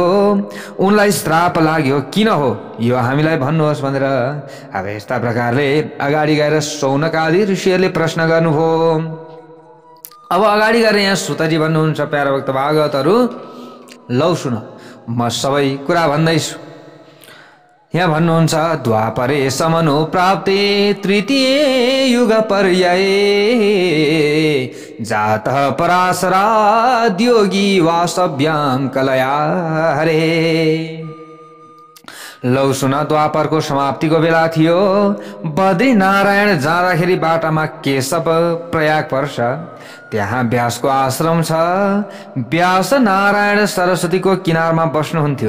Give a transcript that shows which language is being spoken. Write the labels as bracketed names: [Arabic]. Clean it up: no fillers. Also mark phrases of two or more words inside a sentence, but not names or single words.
[Nepali] उनलाई श्राप लाग्यो, किन हो यो हामीलाई भन्नुहोस् भनेर अब यस्ता प्रकारले अगाडि गएर शौनकादि ऋषिहरूले प्रश्न गर्नुभयो। अब अगाडि गएर यहाँ सुतजी भन्नुहुन्छ, प्यारा भक्त भागवतहरू लौ सुन, म सबै कुरा भन्दैछु। यहाँ भन्नुहुन्छ, [Sanskrit] द्वापरे समनु प्राप्ते तृतीय युग पर्याये जातः पराशराद्योगी वासव्यां कलया हरे। [Nepali] लौ सुन, द्वापरको समाप्तिको बेला थियो। बद्री नारायण जाँदाखेरि बाटामा केशव प्रयाग पर्छ। त्यहाँ व्यासको आश्रम छ। व्यास नारायण सरस्वतीको किनारमा बस्नुहुन्थ्यो।